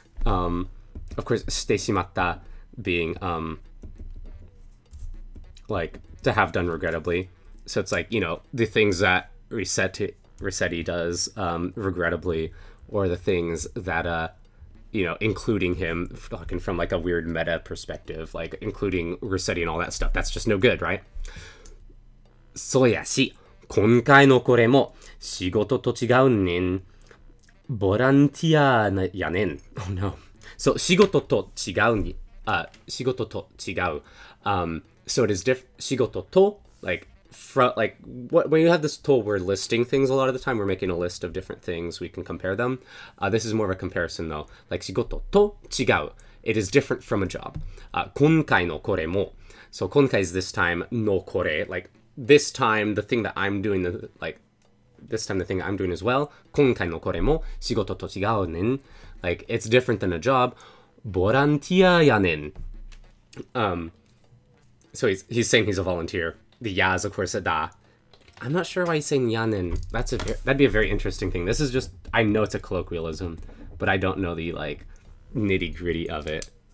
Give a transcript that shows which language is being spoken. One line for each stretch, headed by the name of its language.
English: Of course, shite shimatta being, like, to have done regrettably. So it's like, you know, the things that Resetti does, regrettably, or the things that, you know, including him talking from like a weird meta perspective, like including Resetti and all that stuff. That's just no good, right?
Japanese: そうやし、今回のこれも仕事と違うねん。ボランティアやねん。
English: Oh no.
Japanese: So 仕事と違うに、仕事と違う.
English: So it is different.
Japanese: 仕事と,
English: like, when you have this tool, we're listing things a lot of the time. We're making a list of different things. We can compare them. This is more of a comparison though. Like
Japanese: 仕事と違う.
English: It is different from a job.
Japanese: 今回のこれも.
English: So 今回 is this time, のこれ. Like this time, the thing that I'm doing, this time the thing I'm doing as well.
Japanese: 今回のこれも仕事と違うねん.
English: Like it's different than a job.
Japanese: ボランティアやねん.
English: So he's saying he's a volunteer. The ya is, of course, a da. I'm not sure why he's saying yanin. That'd be a very interesting thing. This is just, I know it's a colloquialism, but I don't know the, like, nitty-gritty of it.